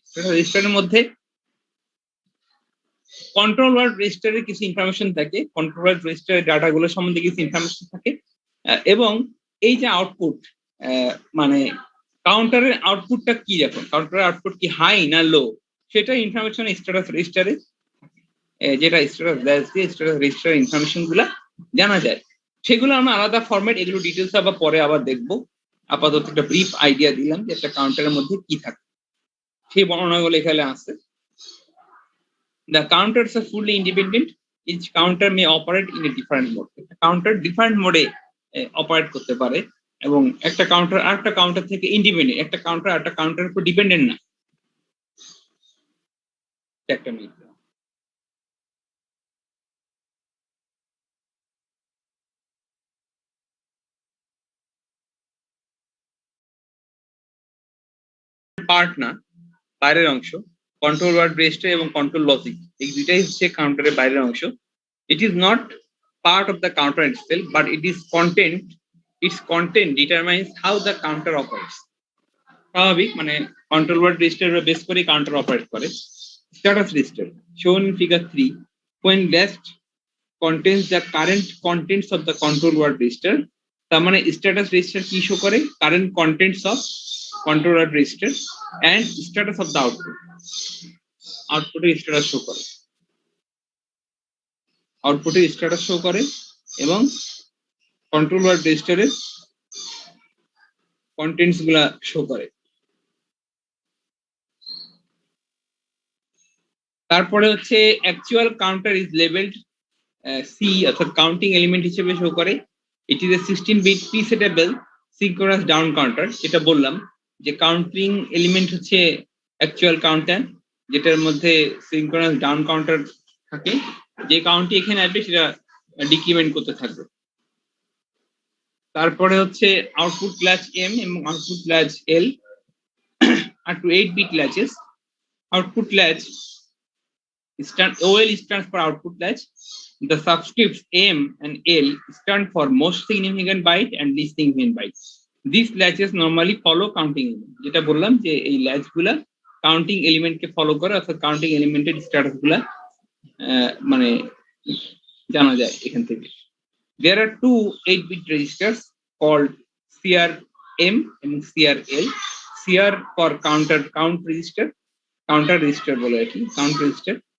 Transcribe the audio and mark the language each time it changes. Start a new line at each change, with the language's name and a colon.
Bangla: Status রেজিস্টারের মধ্যে control word রেজিস্টারের কিছু ইনফরমেশন থাকে, কন্ট্রোল ওয়ার্ড রেজিস্টারের ডাটাগুলো সম্বন্ধে কিছু ইনফরমেশন থাকে, এবং এই যে আউটপুট, মানে কাউন্টারের আউটপুটটা কি, যখন কাউন্টারের আউটপুট কি হাই না লো, সেটা ইনফরমেশন স্ট্যাটাস রেজিস্টারে, যেটা স্ট্যাটাস ল্যাস দিয়ে স্ট্যাটাস রেজিস্টার ইনফরমেশন গুলা জানা যায়। সেগুলো আমরা আলাদা ফরম্যাট, এগুলো ডিটেলস আবার পরে আবার দেখবো। আপাতত একটা ব্রিফ আইডিয়া দিলাম যে একটা কাউন্টারের মধ্যে কি থাকে, সেই বর্ণনাগুলো এখানে আছে।
English: The counters are fully independent. Each counter may operate in a different mode.
Bangla: Counter different মোডে অপারেট করতে পারে, এবং একটা কাউন্টার আরেকটা কাউন্টার থেকে ইন্ডিপেন্ডেন্ট, একটা কাউন্টার আরেকটা কাউন্টারের উপর ডিপেন্ডেন্ট না। একটা মিনিট, পার্ট না, বাইরের অংশ। কন্ট্রোল ওয়ার্ড রেজিস্টার এবং কন্ট্রোল লজিক, এই দুইটাই হচ্ছে কাউন্টারের বাইরের অংশ।
English: It is not part of the counter itself, but it is content, it's content determines how the counter operates.
Bangla: স্বাভাবিক, মানে কন্ট্রোল ওয়ার্ড রেজিস্টার বেস করে কাউন্টার অপারেট করে।
English: Status register shown in figure 3, when left contains the current contents of the control word register।
Bangla: তার মানে status register কি show করে?
English: current contents of control word register and status of the output,
Bangla: আউটপুটের status show করে, আউটপুটের status show করে এবং control word রেজিস্টারের কন্টেন্টস গুলা শো করে। তারপরে হচ্ছে
English: actual counter is labelled C,
Bangla: অর্থাৎ কাউন্টিং এলিমেন্ট হিসেবে শো করে।
English: it is a 16 bit presettable synchronous down counter,
Bangla: যেটা বললাম যে কাউন্টিং এলিমেন্ট হচ্ছে অ্যাকচুয়াল কাউন্টার, যেটার মধ্যে সিনক্রোনাস ডাউন কাউন্টার থাকে, যে কাউন্টটি এখানে আসবে সেটা ডিক্রিমেন্ট করতে থাকবে।
English: তারপরে হচ্ছে output latch M এবং output latch L are two 8-bit latches. Output latch OL stands for output latch. The subscripts M and L stand for most significant byte and least significant byte. These latches normally follow counting element.
Bangla: যেটা বললাম যে এই latch গুলা counting element কে follow করে, অর্থাৎ counting এলিমেন্টের status গুলা মানে জানা যায় এখান থেকে।
English: There are two 8-bit registers called CRM and CRL. CR for count register,
Bangla: counter register বলে আর কি, কাউন্ট রেজিস্টার।